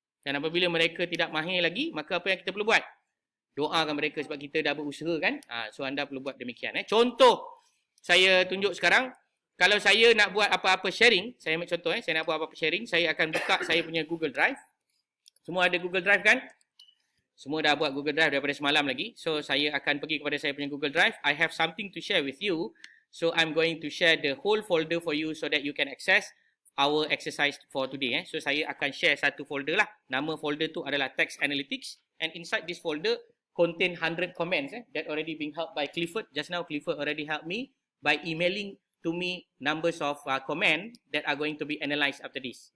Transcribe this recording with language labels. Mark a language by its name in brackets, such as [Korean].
[Malay] Dan apabila mereka tidak mahir lagi, maka apa yang kita perlu buat? Doakan mereka sebab kita dah berusaha kan? So, anda perlu buat demikian. Contoh, saya tunjuk sekarang. Kalau saya nak buat apa-apa sharing, saya ambil contoh saya nak buat apa-apa sharing, saya akan buka saya punya Google Drive. Semua ada Google Drive kan? Semua dah buat Google Drive daripada semalam lagi. So, saya akan pergi kepada saya punya Google Drive. [English] I have something to share with you. So, I'm going to share the whole folder for you so that you can access our exercise for today. [Malay] So, saya akan share satu folder lah. Nama folder tu adalah Text Analytics. [English] And inside this folder contain 100 comments that already being helped by Clifford. Just now, Clifford already helped me by emailing to me numbers of comment that are going to be analysed after this.